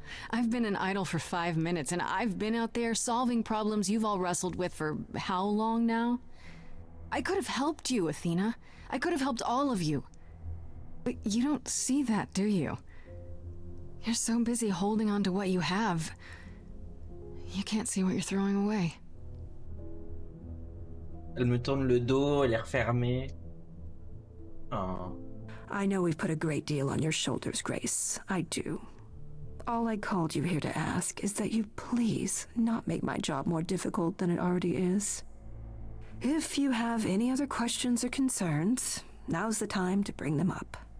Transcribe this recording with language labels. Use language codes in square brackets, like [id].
[en] I've been an idol for 5 minutes, and I've been out there solving problems you've all wrestled with for how long now? I could have helped you, Athena. I could have helped all of you. But you don't see that, do you? You're so busy holding on to what you have. You can't see what you're throwing away. [fr] Elle me tourne le dos, elle est refermée. Oh. [en] I know we've put a great deal on your shoulders, Grace. I do. All I called you here to ask is that you please not make my job more difficult than it already is. If you have any other questions or concerns, now's the time to bring them up.